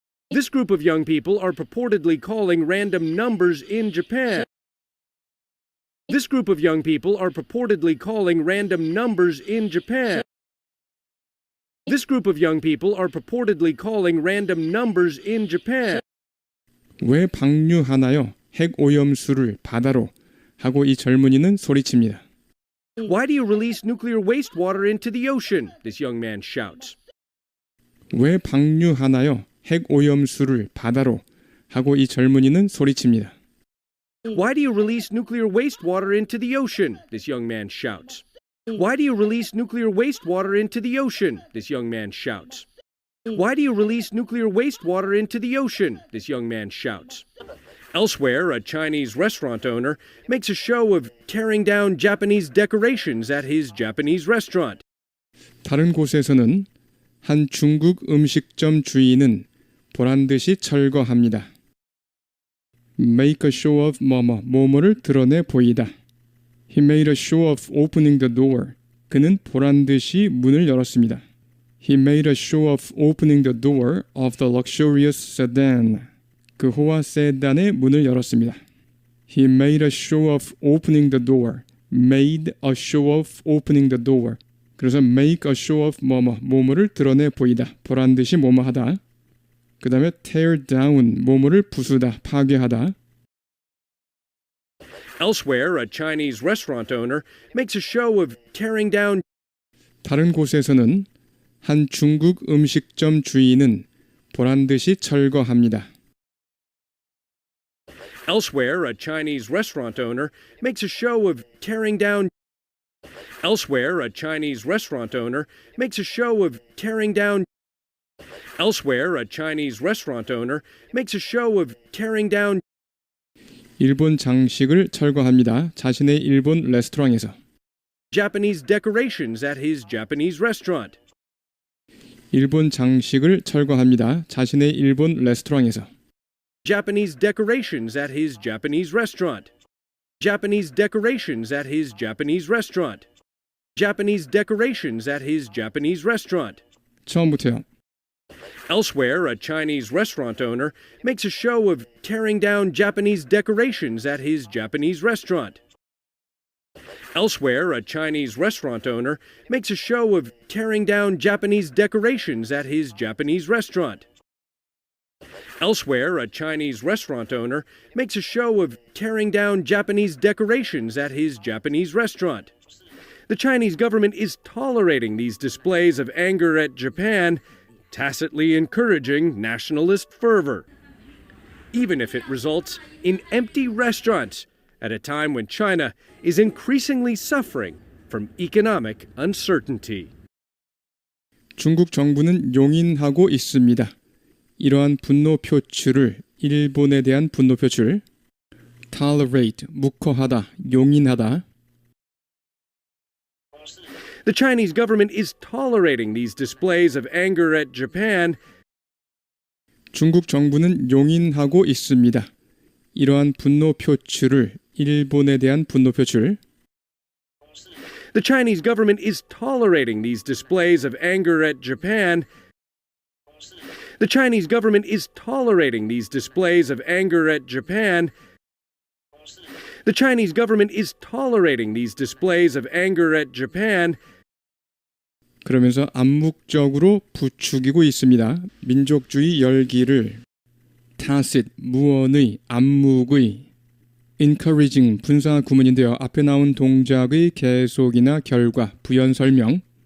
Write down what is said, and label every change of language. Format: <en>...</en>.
<en>This group of young people are purportedly calling random numbers in Japan. This group of young people are purportedly calling random numbers in Japan. This group of young people are purportedly calling random numbers in Japan.</en> <ko>왜 방류하나요? 핵 오염수를 바다로 하고 이 젊은이는 소리칩니다.</ko> <en>Why do you release nuclear wastewater into the ocean? This young man shouts.</en> <ko>왜 방류하나요? 핵 오염수를 바다로 하고 이 젊은이는 소리칩니다.</ko> <en>Why do you release nuclear wastewater into the ocean? This young man shouts. Why do you release nuclear wastewater into the ocean? This young man shouts. Why do you release nuclear wastewater into the ocean? This young man shouts. Elsewhere, a Chinese restaurant owner makes a show of tearing down Japanese decorations at his Japanese restaurant.</en> <ko>다른 곳에서는 한 중국 음식점 주인은 보란듯이 철거합니다.</ko> <en>Make a show of</en> <ko>뭐뭐를 드러내 보이다.</ko> <en>He made a show of opening the door.</en> <ko>그는 보란듯이 문을 열었습니다.</ko> <en>He made a show of opening the door of the luxurious sedan.</en> <ko>그 호화 세단의 문을 열었습니다.</ko> <en>He made a show of opening the door. Made a show of opening the door.</en> <ko>그래서</ko> <en>make a show of</en> <ko>뭐뭐를 드러내 보이다. 보란듯이 뭐뭐하다. 그 다음에</ko> <en>tear down,</en> <ko>뭐뭐를 부수다, 파괴하다.</ko> <en>Elsewhere, a Chinese restaurant owner makes a show of tearing down.</en> <ko>다른 곳에서는 한 중국 음식점 주인은 보란듯이 철거합니다.</ko> <en>Elsewhere, a Chinese restaurant owner makes a show of tearing down. Elsewhere, a Chinese restaurant owner makes a show of tearing down. Elsewhere, a Chinese restaurant owner makes a show of tearing down.</en> <ko>일본 장식을 철거합니다. 자신의 일본 레스토랑에서.</ko> <en>Japanese decorations at his Japanese restaurant.</en> <ko>일본 장식을 철거합니다. 자신의 일본 레스토랑에서.</ko> <en>Japanese decorations at his Japanese restaurant. Japanese decorations at his Japanese restaurant. Japanese decorations at his Japanese restaurant.</en> <ko>처음부터요.</ko> <en>Elsewhere, a Chinese restaurant owner makes a show of tearing down Japanese decorations at his Japanese restaurant. Elsewhere, a Chinese restaurant owner makes a show of tearing down Japanese decorations at his Japanese restaurant. Elsewhere, a Chinese restaurant owner makes a show of tearing down Japanese decorations at his Japanese restaurant. The Chinese government is tolerating these displays of anger at Japan, tacitly encouraging nationalist fervor, even if it results in empty restaurants at a time when China is increasingly suffering from economic uncertainty.</en> <ko>중국 정부는 용인하고 있습니다. 이러한 분노 표출을, 일본에 대한 분노 표출, tolerate, 묵허하다, 용인하다.</ko> <en>The Chinese government is tolerating these displays of anger at Japan.</en> <ko>중국 정부는 용인하고 있습니다. 이러한 분노 표출을, 일본에 대한 분노 표출.</ko> <en>The Chinese government is tolerating these displays of anger at Japan. The Chinese government is tolerating these displays of anger at Japan. The Chinese government is tolerating these displays of anger at Japan.</en> <ko>그러면서 암묵적으로 부추기고 있습니다. 민족주의 열기를 tacit, 무언의, 암묵의 encouraging, 분사 구문인데요. 앞에 나온 동작의 계속이나 결과, 부연 설명.</ko>